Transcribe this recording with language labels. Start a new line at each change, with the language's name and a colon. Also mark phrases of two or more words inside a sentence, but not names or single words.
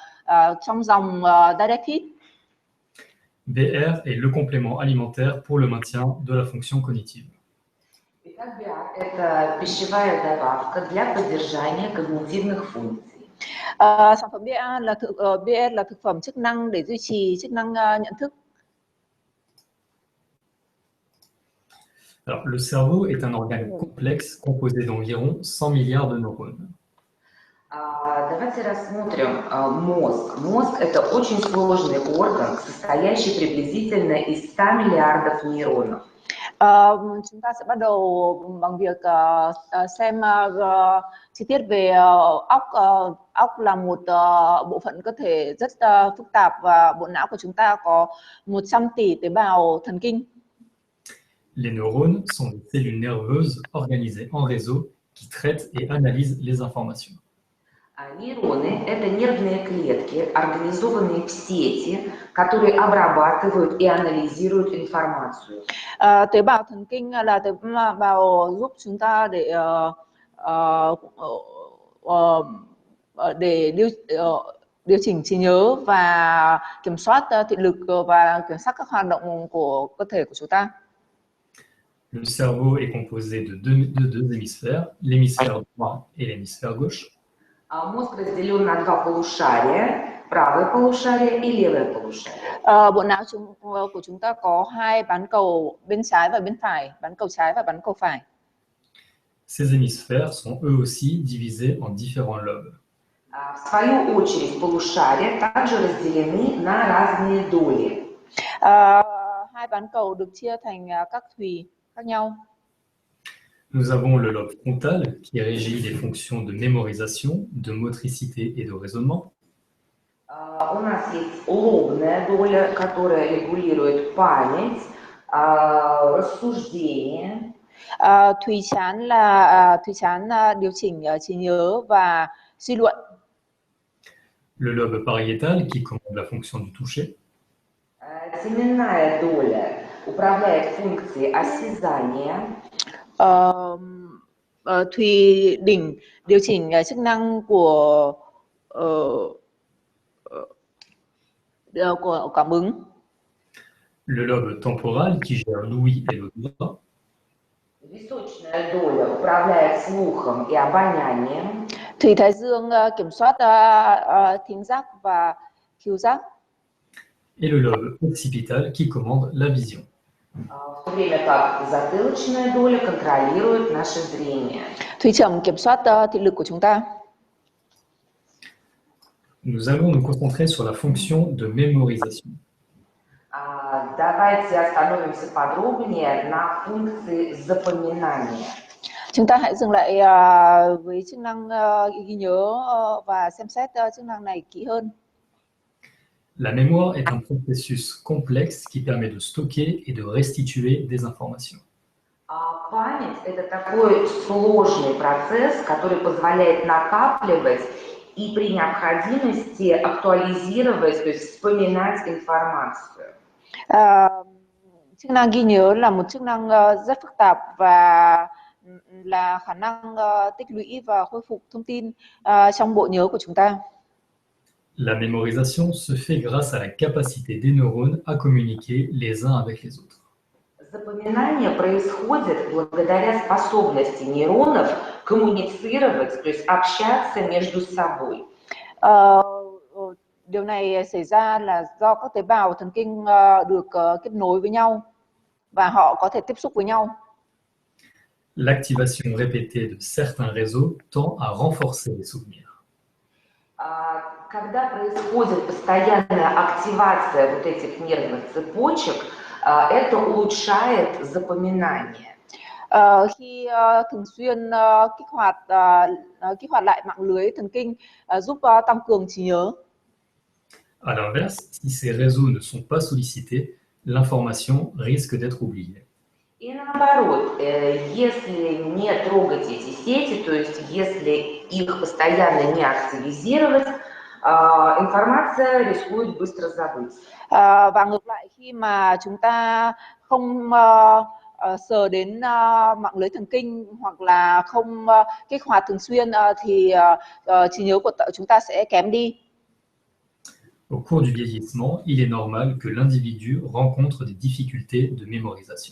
Vietnamese: trong dòng directed.
French: BR est le complément alimentaire pour le maintien de la fonction cognitive.
Russian: Итак, BR – это пищевая добавка для поддержания когнитивных функций.
Vietnamese: Sản phẩm BR là thực phẩm chức năng để duy trì chức năng nhận thức.
French: Alors, le cerveau est un organe complexe composé d'environ 100 milliards de neurones.
Russian: Давайте рассмотрим мозг. Мозг – это очень сложный орган, состоящий приблизительно из 100 миллиардов нейронов.
Vietnamese: Chúng ta sẽ bắt đầu bằng việc xem chi tiết về óc. Óc là một bộ phận cơ thể rất phức tạp và bộ não của chúng ta có 100 tỷ tế bào thần kinh.
French: Les neurones sont des cellules nerveuses organisées en réseau qui traitent et analysent les informations.
Russian: Нейроны – это нервные клетки, организованные в сети, которые обрабатывают и анализируют информацию.
Vietnamese: Tế bào thần kinh là tế bào giúp chúng ta để điều chỉnh trí nhớ và kiểm soát thị lực và kiểm soát các hoạt động của cơ thể của chúng ta.
French: Le cerveau est composé de deux hémisphères, l'hémisphère droit et l'hémisphère gauche.
Russian: Мозг разделен на два полушария, правое полушарие и левое полушарие.
Vietnamese: Bộ não của chúng ta có hai bán cầu bên trái và bên phải, bán cầu trái và bán cầu phải.
French: Ces hémisphères sont eux aussi divisés en différents lobes.
Russian: В свою очередь, полушария также разделены на разные доли.
Vietnamese: Hai bán cầu được chia thành các thùy khác nhau.
French: Nous avons le lobe frontal qui régit les fonctions de mémorisation, de motricité et de raisonnement.
Russian: У нас есть лобная доля, которая регулирует память, рассуждение.
Vietnamese: Thùy chán điều chỉnh trí nhớ và suy luận.
French: Le lobe pariétal qui commande la fonction du toucher.
Russian: Теменная доля управляет функцией осязания.
Vietnamese: Thùy đỉnh điều chỉnh chức năng của cảm ứng.
French: Le lobe temporal qui gère l'ouïe et l'odorat.
Russian: Височная доля управляет слухом и обонянием.
Vietnamese: Thùy thái dương kiểm soát thính giác và khứu giác.
French: Et le lobe occipital qui commande la vision.
Russian: В то время как затылочная доля контролирует наше зрение.
Vietnamese: Thùy trầm kiểm soát thị lực của chúng ta.
French: Nous allons nous concentrer sur la fonction de mémorisation.
Russian: Давайте остановимся подробнее на функции запоминания.
Vietnamese: Chúng ta hãy dừng lại với chức năng ghi nhớ và xem xét chức năng này kỹ hơn.
French: La mémoire est un processus complexe qui permet de stocker et de restituer des informations.
Russian: Память – это такой сложный процесс, который позволяет накапливать и при необходимости актуализировать, то есть вспоминать информацию.
Vietnamese: Chức năng ghi nhớ là một chức năng rất phức tạp và là khả năng tích lũy và khôi phục thông tin trong bộ nhớ của chúng ta.
French: La mémorisation se fait grâce à la capacité des neurones à communiquer les uns avec les autres.
Russian: Запоминание происходит благодаря способности нейронов коммуницировать, то есть общаться между собой.
Vietnamese: Điều này xảy ra là do các tế bào thần kinh được kết nối với nhau và họ có thể tiếp xúc với nhau.
French: L'activation répétée de certains réseaux tend à renforcer les souvenirs.
Russian: Когда происходит постоянная активация вот этих нервных цепочек, это улучшает запоминание.
Vietnamese: Khi thường xuyên kích hoạt lại mạng lưới thần kinh giúp tăng cường trí nhớ.
French: À l'inverse, si ces réseaux ne sont pas sollicités, l'information risque d'être oubliée.
Russian: И наоборот, если не трогать эти сети, то есть если их постоянно не активизировать, информация рискует bыстро забыться.
Vietnamese: Và ngược lại, khi mà chúng ta không sờ đến mạng lưới thần kinh hoặc là không kích hoạt thường xuyên thì trí nhớ của chúng ta sẽ kém đi.
French: Au cours du vieillissement, il est normal que l'individu rencontre des difficultés de mémorisation.